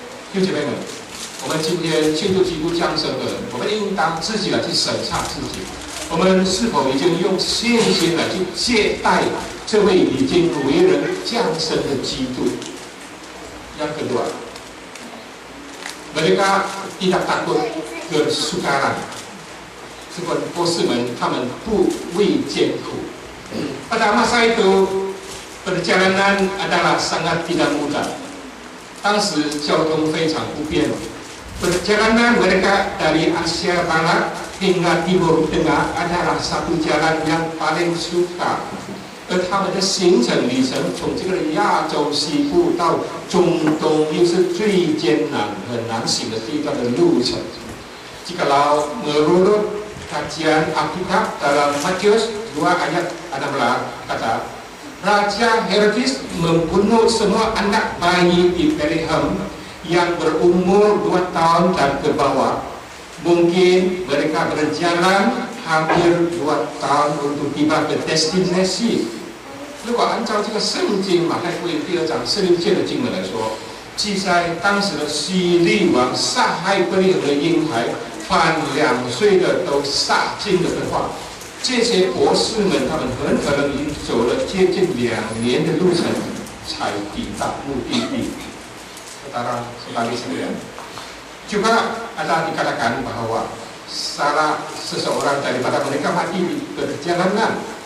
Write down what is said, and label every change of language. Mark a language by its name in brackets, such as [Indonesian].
[Chinese] 弟兄姐妹们，我们今天庆祝基督降生的人，我们应当自己来去审查自己，我们是否已经用信心来去接待这位已经为人降生的基督？ [Malay] Yang kedua, mereka tidak takut kesukaran. [Chinese] Seperti 波斯们，他们不畏艰苦。 [Malay] Pada masa itu perjalanan adalah sangat tidak mudah. [Chinese] 当时交通非常不便。 [Malay] Perjalanan mereka dari Asia Barat hingga Timur Tengah adalah satu jalan yang paling sukar。 [Chinese] 而他们的行程旅程从这个亚洲西部到中东，又是最艰难、很难行的这一段的路程。 [Malay] Jikalau menurut kajian Alkitab dalam Matius 2 ayat 16 kata, Raja Herodes membunuh semua anak bayi di Bethlehem yang berumur 2 tahun dan ke bawah. Mungkin mereka berjalan hampir 2 tahun untuk tiba ke destinasi。 [Chinese] 如果按照这个圣经马太福音2章16节的经文来说，记载当时的希律王杀害伯利恒的婴孩，凡2岁的都杀尽了的话，这些博士们他们很可能已经走了接近2年的路程，才抵达目的地。 [Malay] Saudara sebagai sekalian, juga ada dikatakan bahwa salah seseorang daripada mereka mati di perjalanan.